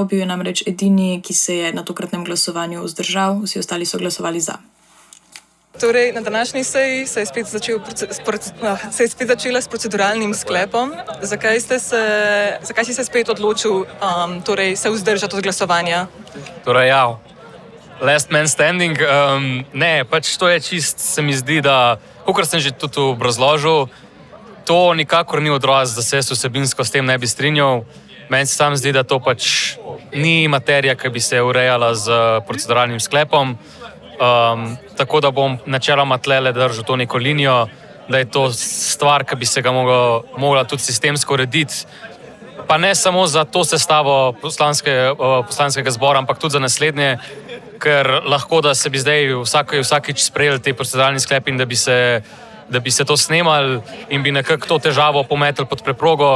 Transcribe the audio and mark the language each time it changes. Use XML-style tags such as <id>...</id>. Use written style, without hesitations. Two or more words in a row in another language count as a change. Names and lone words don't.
<sl>Bil je namreč edini, ki se je na tokratnem glasovanju vzdržal, vsi ostali so glasovali za. Torej, na današnji seji se je spet začela s proceduralnim sklepom. Zakaj si se spet odločil torej se vzdržati od glasovanja? Torej, ja.</sl> <en>Last man standing,</en> <sl>ne, pač to je čist, se mi zdi, da, kakor sem že tudi obrazložil, to nikakor ni odraz, da se vsebinsko s tem ne bi strinjal. Meni se sam zdi, da to pač ni materija, ki bi se urejala z proceduralnim sklepom, tako da bom načeloma tlele držal to neko linijo, da je to stvar, ki bi se ga mogla tudi sistemsko urediti, pa ne samo za to sestavo poslanskega zbora, ampak tudi za naslednje, ker lahko, da se bi zdaj vsakič sprejeli te proceduralni sklepi in da bi se to snemali in bi nekako to težavo pometli pod preprogo.</sl>